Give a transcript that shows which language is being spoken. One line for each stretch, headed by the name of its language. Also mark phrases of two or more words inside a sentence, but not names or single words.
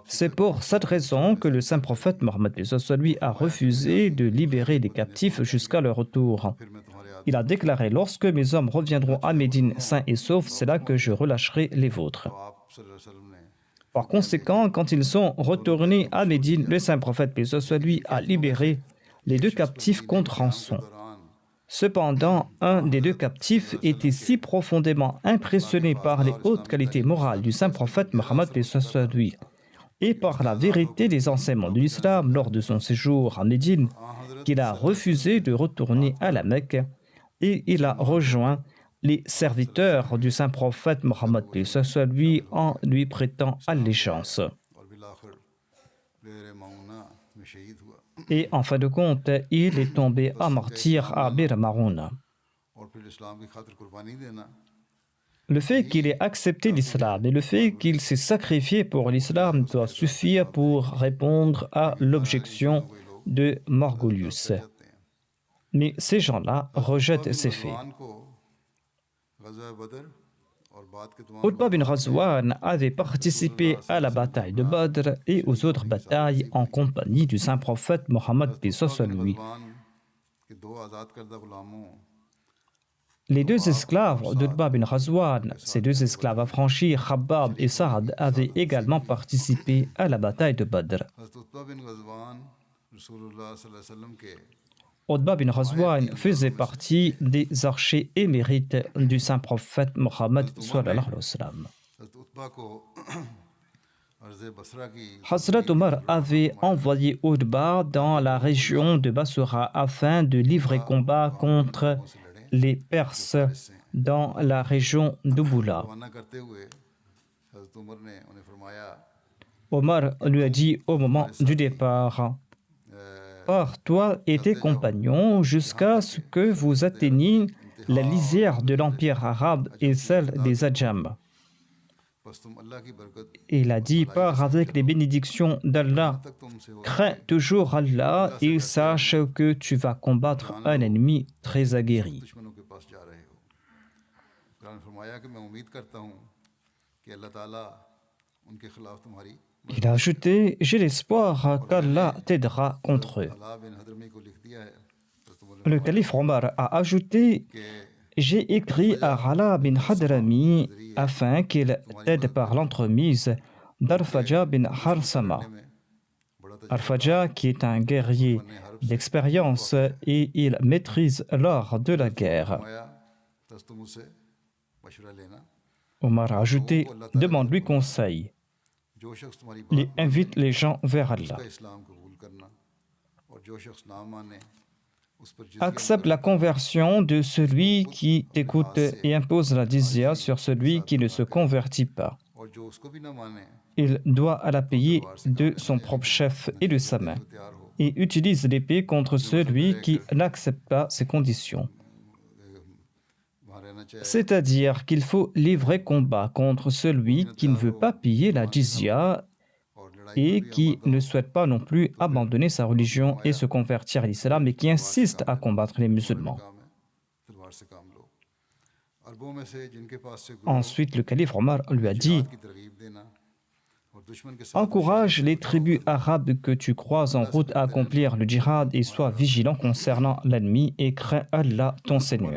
French: C'est pour cette raison que le saint prophète Mohammed paix soit lui a refusé de libérer les captifs jusqu'à leur retour.
Urdu: پھر میں تمہارے آدمی
French: Il a déclaré: lorsque mes hommes reviendront à Médine sains et saufs, c'est là que je relâcherai les vôtres.
Urdu: آپ صلی اللہ علیہ وسلم نے
French: Par conséquent, quand ils sont retournés à Médine, le saint prophète paix soit lui a libéré les 2 captifs contre rançon.
Urdu: دوران
French: Cependant, un des 2 captifs était si profondément impressionné par les hautes qualités morales du saint prophète Mohammed paix soit lui et par la vérité des enseignements de l'islam lors de son séjour à Médine qu'il a refusé de retourner à la Mecque et il a rejoint les serviteurs du saint prophète Mohammed paix soit lui en lui prêtant allégeance.
Urdu: اور بالآخر بئر معونہ میں شہید ہوا
French: Et en fin de compte, il est tombé à martyr à Bir Marouna.
Urdu: اور پھر اسلام کی خاطر قربانی دینا
French: Le fait qu'il ait accepté l'islam et le fait qu'il s'est sacrifié pour l'islam doit suffire pour répondre à l'objection de Margolius.
Urdu: جاتے ہیں
French: Mais ces gens-là rejettent ces faits.
Urdu: غزوان کو غزوہ بدر اور بعد کے تمام
French: Utba bin Ghazwan avait participé à la bataille de Badr et aux autres batailles en compagnie du saint prophète Mohammed paix soit lui.
Urdu: غزوان کے 2 آزاد کردہ غلاموں
French: Les 2 esclaves d'Utba bin Ghazwan, ces 2 esclaves affranchis, Khabbab et Saad, avaient également participé à la bataille de Badr.
Urdu: حضرت عتبہ بن غزوان رسول اللہ صلی اللہ علیہ وسلم کے
French: Utba bin Ghazwan faisait partie des archers émérites du saint prophète Mohammed
Arabic: صلى الله عليه وسلم.
Urdu: حضرت عتبہ کو ارض بصرہ کی
French: Hazrat Omar avait envoyé Utba dans la région de Basra afin de livrer combat contre les Perses dans la région d'Ubula.
Urdu: روانہ کرتے ہوئے حضرت عمر نے انہیں فرمایا
French: Omar lui a dit au moment du départ: pars toi et tes compagnons jusqu'à ce que vous atteigniez la lisière de l'empire arabe et celle des Adjam.
Urdu: بس تم اللہ کی برکت
French: Il a dit, pars avec les bénédictions d'Allah.
Urdu: یہاں تک تم سے ہو
French: Crains toujours Allah et sache que tu vas combattre un ennemi très aguerri.
Urdu: دشمنوں کے پاس جا رہے ہو۔ قرآن نے فرمایا کہ میں امید کرتا ہوں کہ اللہ تعالیٰ ان کے خلاف تمہاری
French: Il a ajouté, j'ai l'espoir qu'Allah t'aidera contre eux.
Urdu: علاء بن حضرمی کو لکھ دیا ہے
French: Le calife Omar a ajouté,
Urdu: کہ
French: j'ai écrit à Ala bin Hadrami afin qu'il t'aide par l'entremise d'Arfaja bin Harsama.
Urdu: میں بڑا
French: Arfaja, qui est un guerrier d'expérience et il maîtrise l'art de la guerre.
Urdu: فرمایا بس تم اس سے مشورہ لینا
French: Omar a ajouté, demande-lui conseil
Urdu: جو شخص تمہاری
French: et
Urdu: بات
French: invite les gens vers Allah.
Urdu: کا اسلام قبول کرنا اور جو شخص نہ مانے اس پر جس
French: Accepte la conversion de celui qui t'écoute et impose la jizya sur celui qui ne se convertit pas.
Urdu: اور جو اس کو بھی نہ مانے
French: Il doit la payer de son propre chef et de sa main.
Urdu: تیار ہو
French: Et utilise l'épée contre celui qui n'accepte pas ces conditions.
Urdu: وہاں رہنا چاہیے
French: C'est-à-dire qu'il faut livrer combat contre celui qui ne veut pas payer la jizya
Urdu: اور لڑائی
French: et qui ne souhaite pas non plus abandonner sa religion et se convertir à l'islam et qui insiste à combattre les musulmans.
Urdu: کام ہے تلوار سے کام لو عربوں میں سے جن کے پاس سے
French: Ensuite, le calife Omar lui a dit,
Urdu: کی ترغیب دینا اور دشمن کے ساتھ
French: encourage les tribus arabes que tu croises en route à accomplir le djihad et sois vigilant concernant l'ennemi et crains Allah ton Seigneur.